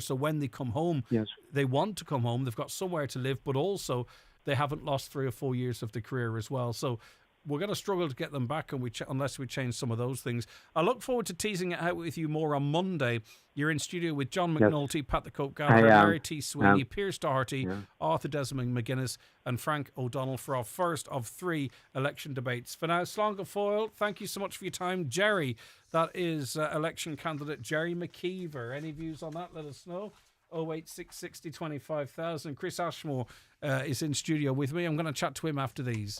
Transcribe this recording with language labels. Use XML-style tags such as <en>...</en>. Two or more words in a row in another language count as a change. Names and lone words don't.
<en>So when they come home, they want to come home. They've got somewhere to live, but also they haven't lost 3 or 4 years of their career as well. So we're going to struggle to get them back unless we change some of those things. I look forward to teasing it out with you more on Monday. You're in studio with John McNulty, Pat the Coke Gallagher, Mary T. Sweeney, Piers Doherty, Arthur Desmond McGuinness and Frank O'Donnell for our first of 3 election debates. For now,</en> <ga>Slán go Fóill,</ga> <en>thank you so much for your time. Jerry, that is election candidate Jerry McKeever. Any views on that? Let us know. 08660 25,000. Chris Ashmore is in studio with me. I'm going to chat to him after these.</en>